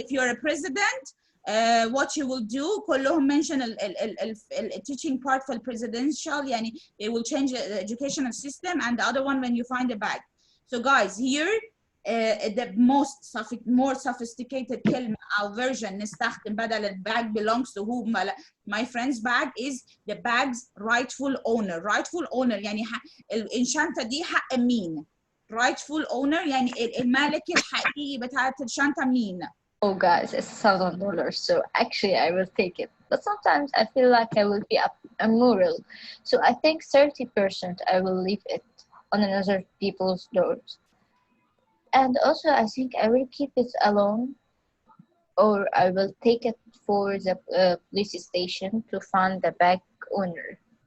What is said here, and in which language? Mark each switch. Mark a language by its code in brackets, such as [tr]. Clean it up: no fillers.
[en] If you're a president, what you will do [ar] كلهم [en] mention ال teaching part for presidential يعني it will change the educational system, and the other one when you find a bag. So guys here the more sophisticated [ar] كلمة أو [en] version [ar] نستخدم بدل ال [en] bag belongs to whom. My friend's bag is the bag's rightful owner. [ar] Rightful owner يعني الشنطة دي حق مين. Rightful owner يعني المالك الحقيقي بتاعت الشنطة مين. [en] Oh guys, it's $1,000, so actually I will take it. But sometimes I feel like I will be immoral, so I think 30% I will leave it on another people's doors. And also I think I will keep it alone, or I will take it for the police station to find the bag owner.